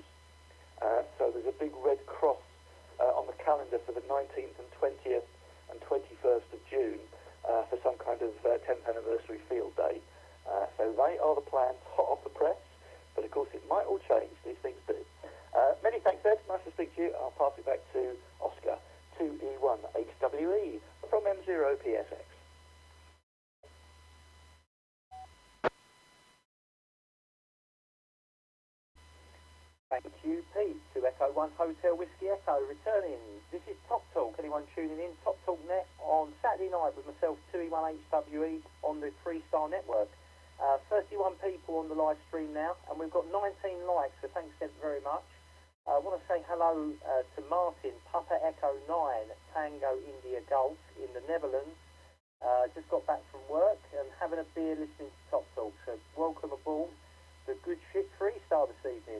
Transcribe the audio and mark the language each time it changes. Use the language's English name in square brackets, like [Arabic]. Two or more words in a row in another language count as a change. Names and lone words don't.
[English] So there's a big red cross on the calendar for the 19th and 20th and 21st of June for some kind of 10th anniversary field day. So they are the plans, hot off the press, but of course it might all change, these things do. Many thanks, Ed, nice to speak to you. I'll pass it back to Oscar, 2E1HWE from M0PSX. Thank you, Pete. To Echo 1 Hotel Whiskey Echo, returning. This is Top Talk. Anyone tuning in? Top Talk Net on Saturday night with myself, 2E1HWE, on the Freestyle Network. 31 people on the live stream now, and we've got 19 likes, so thanks very much. I want to say hello to Martin, Papa Echo 9, Tango India Golf in the Netherlands. Just got back from work and having a beer listening to Top Talk, so welcome aboard the Good Shit Freestyle this evening.